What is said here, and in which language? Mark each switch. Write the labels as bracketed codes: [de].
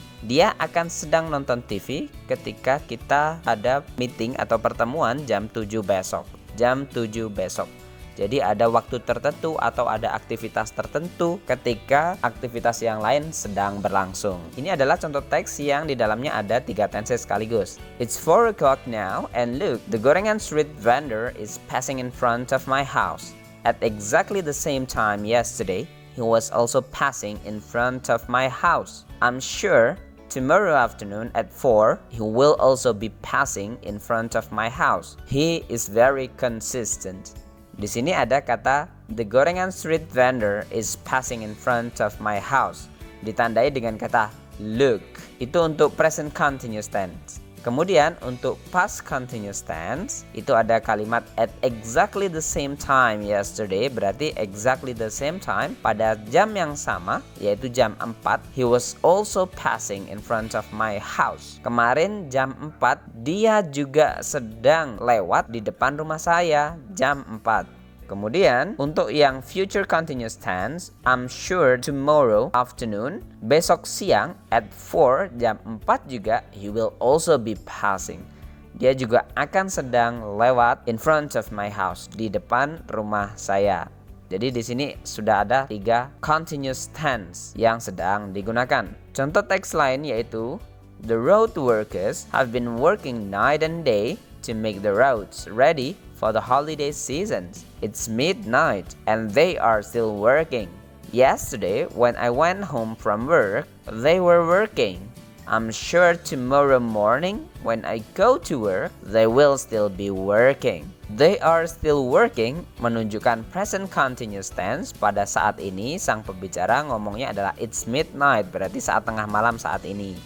[id] Dia akan sedang nonton TV ketika kita ada meeting atau pertemuan jam 7 besok. Jam 7 besok. Jadi ada waktu tertentu atau ada aktivitas tertentu ketika aktivitas yang lain sedang berlangsung. Ini adalah contoh teks yang di dalamnya ada 3 tenses sekaligus. [en] It's 4 o'clock now and look, the gorengan street vendor is passing in front of my house. At exactly the same time yesterday, he was also passing in front of my house. I'm sure tomorrow afternoon at 4, he will also be passing in front of my house. He is very consistent. [id] Di sini ada kata [en] the gorengan street vendor is passing in front of my house. [id] Ditandai dengan kata look. Itu untuk present continuous tense. Kemudian untuk past continuous tense itu ada kalimat [en] at exactly the same time yesterday, [id] berarti [en] exactly the same time [id] pada jam yang sama yaitu jam 4. [en] He was also passing in front of my house. [id] Kemarin jam 4 dia juga sedang lewat di depan rumah saya jam 4. Kemudian untuk yang [en] future continuous tense, I'm sure tomorrow afternoon, [id] besok siang [en] at 4 [id] jam 4 juga [en] he will also be passing. [id] Dia juga akan sedang lewat [en] in front of my house, [id] di depan rumah saya. Jadi di sini sudah ada 3 continuous tense yang sedang digunakan. Contoh teks lain yaitu [en] the road workers have been working night and day to make the roads ready for the holiday season. It's midnight and they are still working. Yesterday, when I went home from work, they were working. I'm sure tomorrow morning, when I go to work, they will still be working. They are still working [id] menunjukkan [en] present continuous tense. [id] Pada saat ini sang pembicara ngomongnya adalah [en] it's midnight, [id] berarti saat tengah malam saat ini.